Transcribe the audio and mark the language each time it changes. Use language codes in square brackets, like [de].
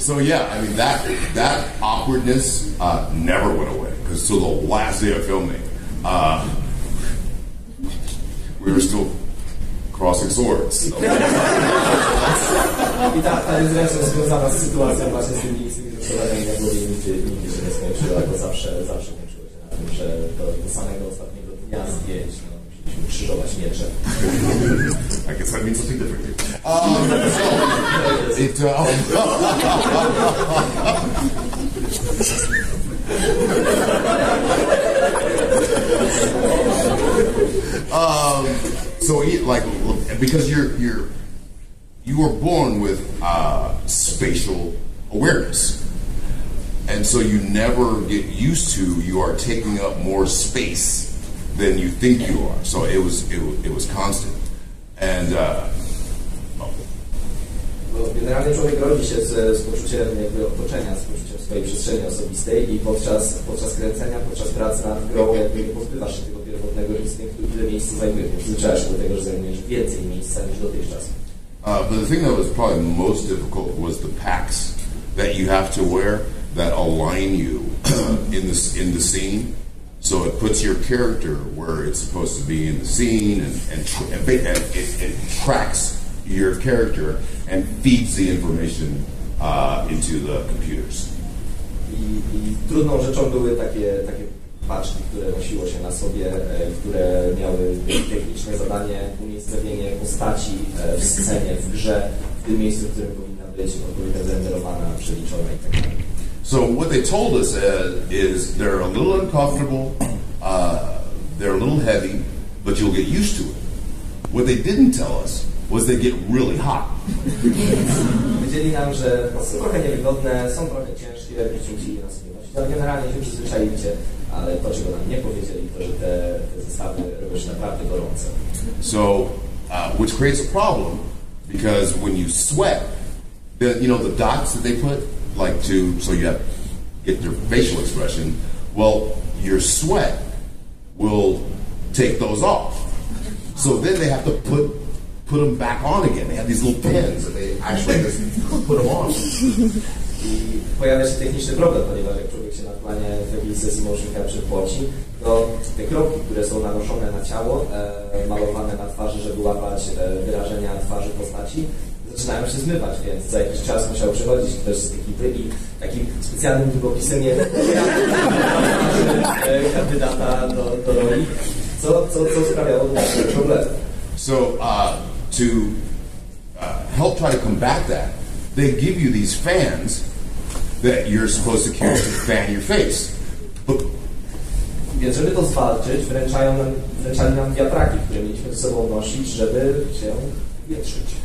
[en] So yeah, I mean that awkwardness never went away because till the last day of filming, we were still crossing swords. [pl] I ta jest zresztą związana z sytuacją właśnie z tymi rusztowaniami na głowie nigdy się nie skończyła, bo zawsze kończyło się na tym, że do samego ostatniego dnia zdjęć musieliśmy krzyżować miecze. [en] I guess that means something different. So like because you were born with spatial awareness, and so you never get used to you are taking up more space than you think you are. So it was constant, and [pl] generalnie człowiek rodzi się z poczuciem jakby otoczenia, z poczuciem swojej przestrzeni osobistej i podczas kręcenia, podczas pracy nad grą jakby nie pozbywasz się tego pierwotnego instynktu, ile miejsca zajmujesz. Przyzwyczajasz się do tego, że zajmujesz więcej miejsca niż dotychczas. [en] But the thing that was probably most difficult was the packs that you have to wear that align you in the scene. So it puts your character where it's supposed to be in the scene, and it tracks your character and feeds the information into the computers. [pl] I trudną rzeczą były takie paczki, które nosiło się na sobie, które miały techniczne zadanie, umiejscowienie postaci w scenie, w grze, w tym miejscu, w którym powinna być odpowiednio zrenderowana, przeliczona itd. [en] So what they told us is they're a little uncomfortable, they're a little heavy, but you'll get used to it. What they didn't tell us was they get really hot. [pl] Powiedzieli nam, że są trochę niewygodne, są trochę ciężkie, będziecie musieli na sobie nosić, ale generalnie się przyzwyczaicie, ale to, czego nam nie powiedzieli, to, że te zestawy robią się naprawdę gorące. [en] So, which creates a problem, because when you sweat, the dots that they put, so you have get their facial expression, well, your sweat will take those off. So then they have to put them back on again. They have these little pins and they actually just put them on. [pl] I pojawia się techniczny problem, ponieważ jak człowiek się na planie w jakiejś sesji motion capture płoci, to te kropki, które są nanoszone na ciało, malowane na twarzy, żeby łapać wyrażenia twarzy postaci, zaczynają się zmywać, więc za jakiś czas musiał przychodzić ktoś z ekipy i takim specjalnym długopisem kandydata do roli, co sprawiało problemy. [en] So to help try to combat that, they give you these fans that you're supposed to carry to fan your face. [pl] Więc żeby to zwalczyć, wręczali nam wiatraki, które mieliśmy ze sobą nosić, żeby się wietrzyć.